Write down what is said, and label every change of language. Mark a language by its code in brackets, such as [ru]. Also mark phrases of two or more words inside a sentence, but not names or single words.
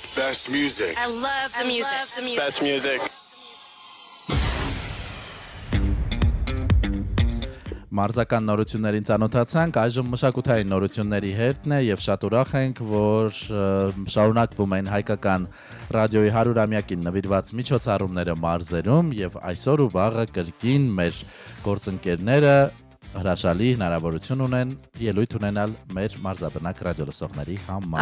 [en] Best music. I love the music. Best music. [hy] Մարզական նորություններին ծանոթացանք, այժմ մշակութային նորությունների հերթն է եւ շատ ուրախ ենք, որ շարունակվում են հայկական ռադիոյի 100-ամյակին նվիրված միջոցառումները մարզերում եւ այսօր ու վաղը կրկին մեր գործընկերները հրաշալի հնարավորություն ունեն ելույթ ունենալ մեր մարզաբնակ ռադիոլսողների համար։